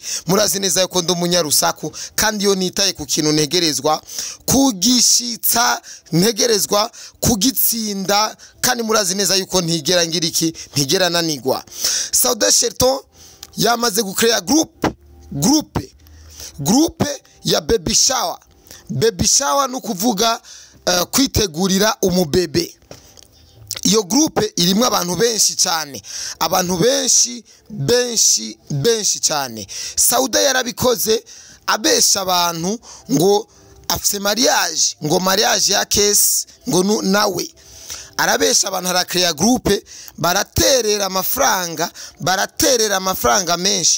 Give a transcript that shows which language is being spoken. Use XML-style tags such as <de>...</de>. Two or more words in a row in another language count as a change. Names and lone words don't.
<rn>Murazi neza yuko ndo munyarusaku kandi yo nitaye ku kintu ntegerezwa kugishitsa, ntegerezwa kugitsinda, kandi murazi neza yuko ntigera ngira iki, ntigera nanigwa. Sauda Shelton yamaze gucrea groupe ya</rn> <en>baby shower. Baby shower</en> <rn>nukuvuga kwitegurira umubebe. Iyo groupe irimwe abantu benshi cyane, abantu benshi cyane. Sauda yarabikoze abesha abantu ngo afise mariage, ngo mariage ya Case ngo nawe arabesha abantu, arakrea groupe, baraterera amafaranga menshi.</rn>